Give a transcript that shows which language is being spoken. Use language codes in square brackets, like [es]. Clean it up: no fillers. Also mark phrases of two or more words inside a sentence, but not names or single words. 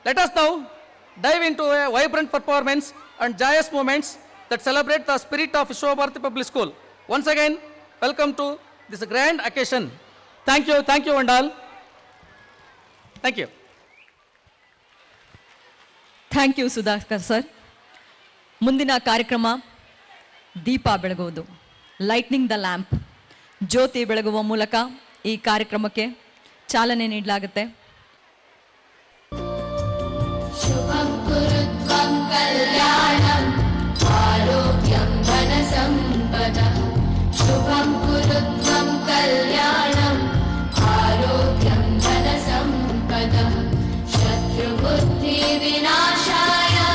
[en] Let us now dive into a vibrant performance and joyous moments that celebrate the spirit of Vishwabharati Public School. Once again, welcome to this grand occasion. Thank you and all. Thank you. Thank you Sudhakar sir. [kn] ಮುಂದಿನ ಕಾರ್ಯಕ್ರಮ ದೀಪ ಬೆಳಗುವುದು, [en] lightning the lamp, [kn] ಜ್ಯೋತಿ ಬೆಳಗುವ ಮೂಲಕ ಈ ಕಾರ್ಯಕ್ರಮಕ್ಕೆ ಚಾಲನೆ ನೀಡಲಾಗುತ್ತೆ. [sa] शुभं कुरु त्वं कल्याणम् आरोग्यं धनसम्पदः शुभं कुरु त्वं कल्याणम् आरोग्यं धनसम्पदः शत्रुबुद्धिविनाशाय